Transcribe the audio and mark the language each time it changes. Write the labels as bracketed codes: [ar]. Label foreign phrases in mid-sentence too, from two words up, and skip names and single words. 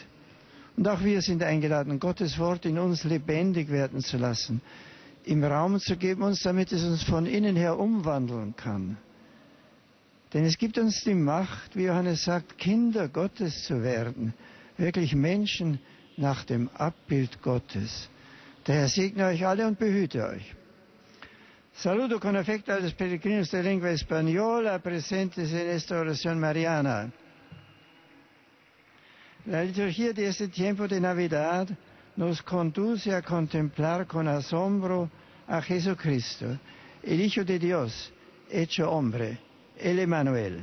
[de] Und auch wir sind eingeladen, Gottes Wort in uns lebendig werden zu lassen, ihm Raum zu geben, damit es uns von innen her umwandeln kann. Denn es gibt uns die Macht, wie Johannes sagt, Kinder Gottes zu werden, wirklich Menschen nach dem Abbild Gottes. Der Herr segne euch alle und behüte euch. [es] Saludo con afecto a los peregrinos de lengua española presentes en esta oración mariana. La liturgia de este tiempo de Navidad nos conduce a contemplar con asombro a Jesucristo, el Hijo de Dios, hecho hombre, el Emmanuel.